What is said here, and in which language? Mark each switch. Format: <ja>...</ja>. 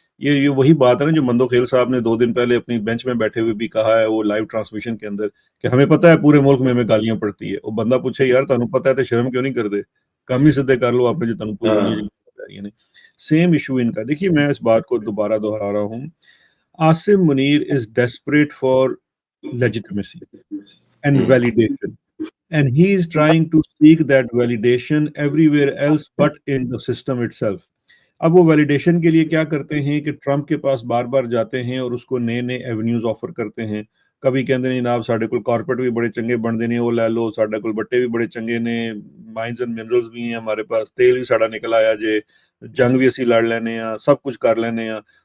<ur>یہ وہی بات ہے نا جو مندو خیل صاحب نے 2 دن پہلے اپنی بینچ میں بیٹھے ہوئے بھی کہا ہے، وہ لائیو ٹرانسمیشن کے اندر، کہ ہمیں پتہ ہے پورے ملک میں ہمیں گالیاں پڑتی ہے.</ur> <pa>وہ بندہ پوچھے یار تانوں پتہ ہے تو شرم کیوں نہیں کرتے؟ کم ہی سدھے کر لو آپ نے جو تانوں پوری دنیا. سیم ایشو ان کا.</pa> <ur>دیکھیے میں اس بات کو دوبارہ دہرا رہا ہوں.</ur> <en>Asim Munir is desperate for legitimacy and validation, and he is trying to seek that validation everywhere else but in the system itself.</en> <ur>اب وہ ویلیڈیشن کے لیے کیا کرتے ہیں کہ ٹرمپ کے پاس بار بار جاتے ہیں اور اس کو نئے نئے ایونیوز آفر کرتے ہیں.</ur> <pa>کبھی کہتے ہیں جناب ساڈے کول کارپوریٹ بھی بڑے چنگے بن دینے، وہ لے لو، ساڈے کول بٹے بھی بڑے چنگے نے،</pa> <ur>مائنز اینڈ منرلز بھی ہیں ہمارے پاس،</ur> <pa>تیل بھی ساڈا نکل آیا جے، جنگ بھی اسی لڑ لینے ہیں، سب کچھ کر لینے ہیں.</pa>